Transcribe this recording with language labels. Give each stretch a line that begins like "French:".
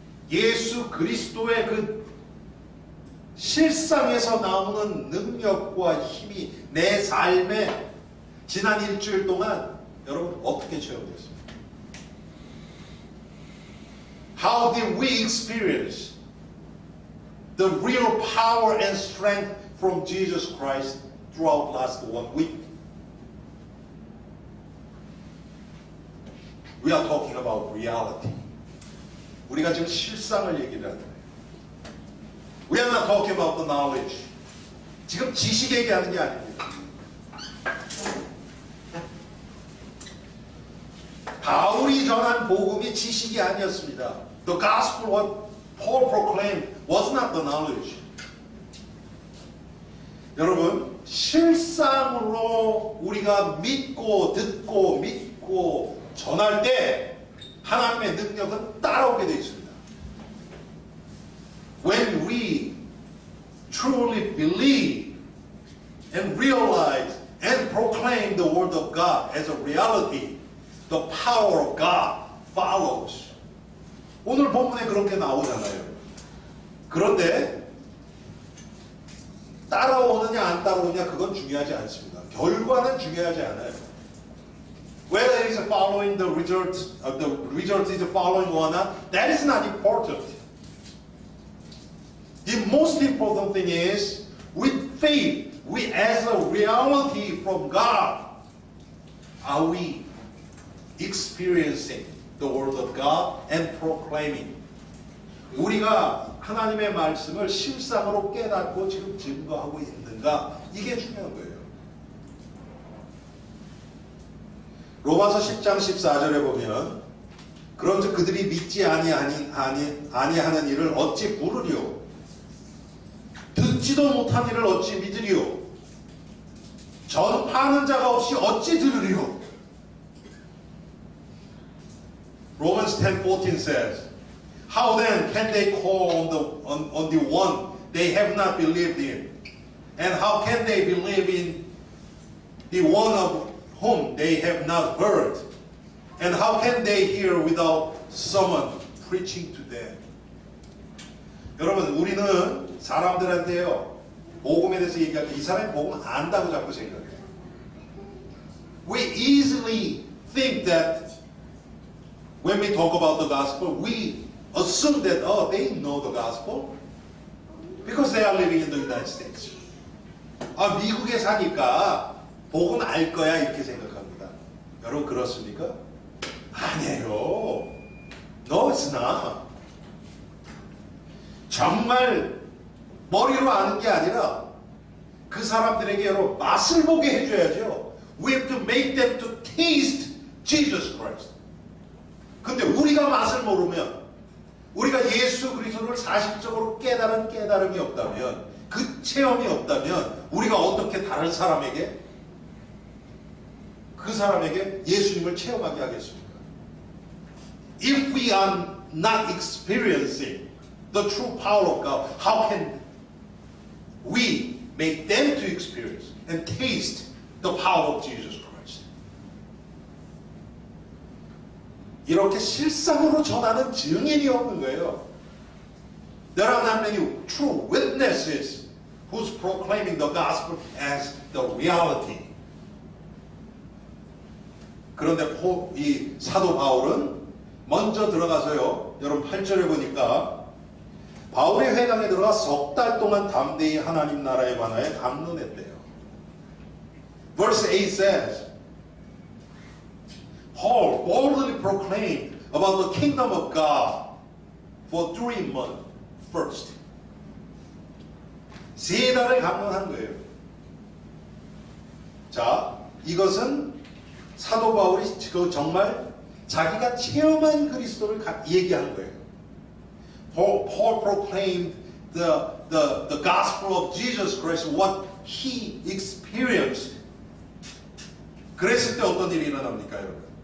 Korean: 예수 그리스도의 그 실상에서 나오는 능력과 힘이 내 삶에 지난 일주일 동안 여러분 어떻게 체험됐습니까?
English: How did we experience the real power and strength from Jesus Christ throughout last 1 week? We are talking about reality.
Korean: 우리가 지금 실상을 얘기를 하는 거예요.
English: We are not talking about the knowledge.
Korean: 지금 지식 얘기하는 게 아닙니다. 바울이 전한 복음이 지식이 아니었습니다.
English: The gospel what Paul proclaimed was not the knowledge.
Korean: 여러분, 실상으로 우리가 믿고 듣고 믿고 전할 때 하나님의 능력은 따라오게 되어 있습니다.
English: When we truly believe and realize and proclaim the word of God as a reality, the power of God follows.
Korean: 오늘 본문에 그렇게 나오잖아요. 그런데 따라오느냐 안 따라오느냐 그건 중요하지 않습니다. 결과는 중요하지 않아요.
English: Whether it is following the result is following or not, that is not important. The most important thing is, with faith, we as a reality from God, are we experiencing the Word of God and proclaiming?
Korean: 우리가 하나님의 말씀을 실상으로 깨닫고 지금 증거하고 있는가? 이게 중요한 거예요. 로마서 10장 14절에 보면 그런즉 그들이 믿지 아니하는 일을 어찌 부르리요? 듣지도 못한 일을 어찌 믿으리요? 전파하는 자가 없이 어찌 들으리요?
English: Romans 10:14 says, How then can they call on the one they have not believed in? And how can they believe in the one of whom they have not heard? And how can they hear without someone preaching to them?
Korean: 여러분, 우리는 사람들한테요, 복음에 대해서 얘기할 때 이 사람이 복음 안다고 자꾸 생각해요.
English: We easily think that when we talk about the gospel, we assume that, oh, they know the gospel because they are living in the United States.
Korean: 아, 미국에 사니까 복음 알 거야 이렇게 생각합니다. 여러분 그렇습니까? 아니에요.
English: No, it's not.
Korean: 정말 머리로 아는 게 아니라 그 사람들에게 여러분 맛을 보게 해줘야죠.
English: We have to make them to taste Jesus Christ.
Korean: 근데 우리가 맛을 모르면, 우리가 예수 그리스도를 사실적으로 깨달은 깨달음이 없다면, 그 체험이 없다면 우리가 어떻게 다른 사람에게, 그 사람에게 예수님을 체험하게 하겠습니까?
English: If we are not experiencing the true power of God, how can we make them to experience and taste the power of Jesus Christ?
Korean: 이렇게 실상으로 전하는 증인이 없는 거예요.
English: There are not many true witnesses who's proclaiming the gospel as the reality.
Korean: 그런데 이 사도 바울은 먼저 들어가서요, 여러분 8절에 보니까 바울이 회당에 들어가 석 달 동안 담대히 하나님 나라에 관하여 강론했대요.
English: Verse 8 says, Paul boldly proclaimed about the kingdom of God for 3 months first.
Korean: 3달을 강론한 거예요. 자, 이것은 사도 바울이 정말 자기가 체험한 그리스도를 얘기한 거예요.
English: Paul proclaimed the gospel of Jesus Christ, what he experienced.
Korean: 그랬을 때 어떤 일이 일어납니까, 여러분?